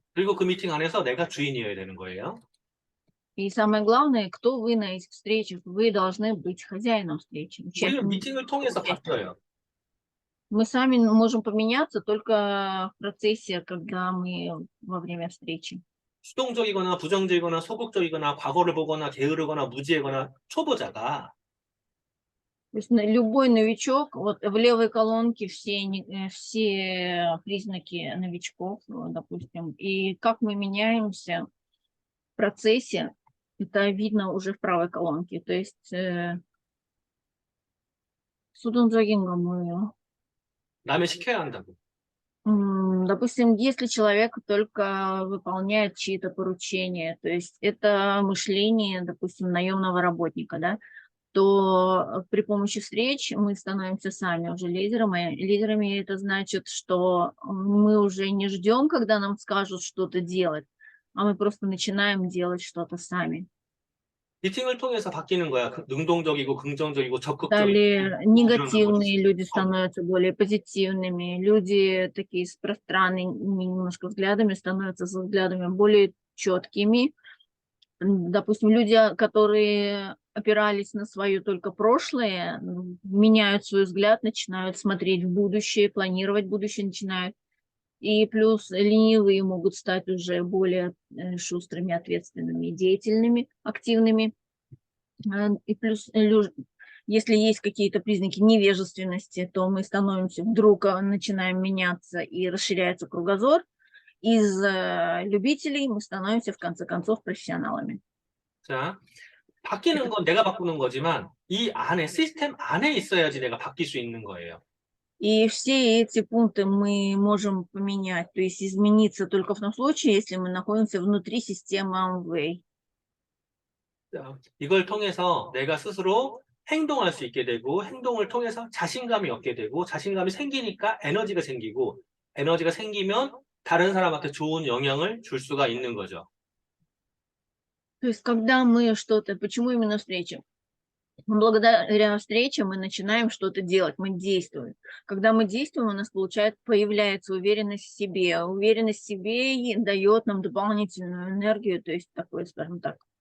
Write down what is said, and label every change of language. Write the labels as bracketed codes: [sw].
[ko] 그리고 그 미팅 안에서 내가 주인이어야 되는 거예요. [ru] И самое главное, кто вы на этих встречах, вы должны быть хозяином встречи. [ko] 우리는 미팅을 통해서 바뀌어요. [ru] Мы сами можем поменяться только в процессе, когда мы во время встречи. [ko] 수동적이거나 부정적이거나 소극적이거나 과거를 보거나 게으르거나 무지하거나 초보자가 [ru] То есть любой новичок, вот в левой колонке все признаки новичков, допустим, и как мы меняемся в процессе, это видно уже в правой колонке. То есть [ko] 수동적인가 뭐예요? 남의 시켜야 한다고. [ru] Допустим, если человек только выполняет чьи-то поручения, то есть это мышление, допустим, наемного работника, да, то при помощи встреч мы становимся сами уже лидерами. Лидерами это значит, что мы уже не ждем, когда нам скажут что-то делать, а мы просто начинаем делать что-то сами. [ko] 미팅을 통해서 바뀌는 거야. 능동적이고 긍정적이고 적극적이고 [ru] Далее [ko] 이런 [ru] негативные люди [ko] 거지. [ru] становятся более позитивными, люди такие с пространными немножко взглядами становятся со взглядами более четкими. Допустим, люди, которые опирались на свое только прошлое, меняют свой взгляд, начинают смотреть в будущее, планировать будущее начинают. И плюс ленивые могут стать уже более шустрыми, ответственными, деятельными, активными. И плюс, если есть какие-то признаки невежественности, то мы становимся, вдруг начинаем меняться и расширяется кругозор. Из любителей мы становимся, в конце концов, профессионалами. [ko] 자, 바뀌는 건 내가 바꾸는 거지만 이 안에 시스템 안에 있어야지 내가 바뀔 수 있는 거예요. [ru] И все эти пункты мы можем поменять, то есть измениться только в том случае, если мы находимся внутри системы Amway. [ko] 이걸 통해서 내가 스스로 행동할 수 있게 되고 행동을 통해서 자신감이 얻게 되고 자신감이 생기니까 에너지가 생기고 에너지가 생기면 다른 사람한테 좋은 영향을 줄 수가 있는 거죠. [ru] То есть когда мы что-то, почему именно встреча? Благодаря встрече мы начинаем что-то делать, мы действуем. Когда мы действуем, у нас появляется уверенность в себе. Уверенность в себе дает нам дополнительную энергию, то есть такой, скажем так,